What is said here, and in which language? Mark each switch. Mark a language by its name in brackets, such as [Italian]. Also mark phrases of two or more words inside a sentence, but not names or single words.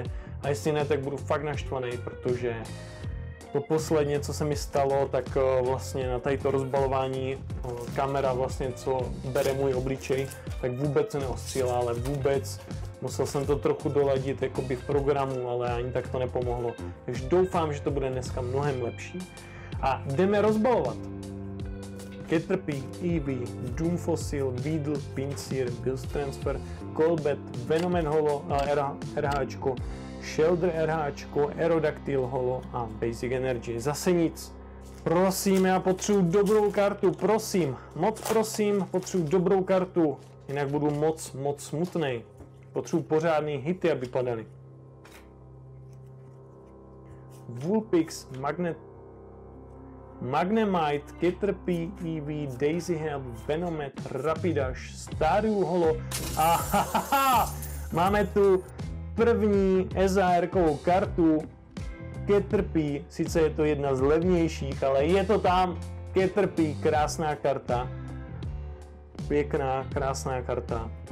[Czech] A jestli ne, tak budu fakt naštvaný, protože to posledně, co se mi stalo, tak vlastně na tady to rozbalování kamera vlastně, co bere můj obličej, tak vůbec se neostříla, ale vůbec. Musel jsem to trochu doladit jakoby v programu, ale ani tak to nepomohlo. Takže doufám, že to bude dneska mnohem lepší. A jdeme rozbalovat. Caterpie, Eevee, Doomfossil, Weedle, Pinsir, Billtransfer, Golbat, Venoman Holo, RHčko, Shellder RHčko, Aerodactyl Holo a [English] Basic Energy. [Czech] Zase nic. Prosím, já potřebuji dobrou kartu, prosím. Moc prosím, potřebuji dobrou kartu. Jinak budu moc smutnej. Potřebuji pořádný hity, aby padaly. Vulpix, Magnemite, Caterpie, Eevee, Daisyhelp, Venomet, Rapidash, Staryu Holo a máme tu první SAR-kovou kartu Caterpie, sice je to jedna z levnějších, ale je to tam. Caterpie, krásná karta. Pěkná, krásná karta.